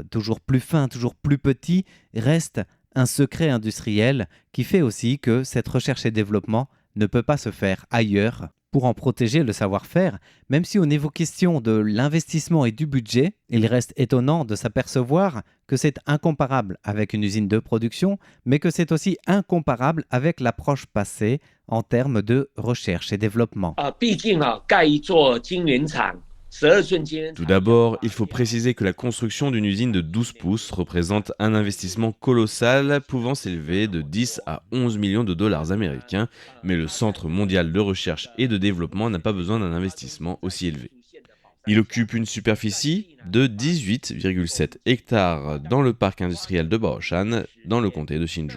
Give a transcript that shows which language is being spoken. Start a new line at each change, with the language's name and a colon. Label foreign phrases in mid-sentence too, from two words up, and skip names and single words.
French: toujours plus fins, toujours plus petits, restent un secret industriel qui fait aussi que cette recherche et développement ne peut pas se faire ailleurs pour en protéger le savoir-faire, même si au niveau question de l'investissement et du budget, il reste étonnant de s'apercevoir que c'est incomparable avec une usine de production, mais que c'est aussi incomparable avec l'approche passée en termes de recherche et développement.
Chinese: 毕竟盖一座晶圆厂，12寸晶圆
French: Tout
Chinese: 厂。
French: d'abord, il faut préciser que la construction d'une usine de 12 pouces représente un investissement colossal pouvant s'élever de 10 à 11 millions de dollars américains, mais le Centre mondial de recherche et de développement n'a pas besoin d'un investissement aussi élevé. Il occupe une superficie de 18,7 hectares dans le parc industriel de Baoshan, dans le comté de Hsinchu.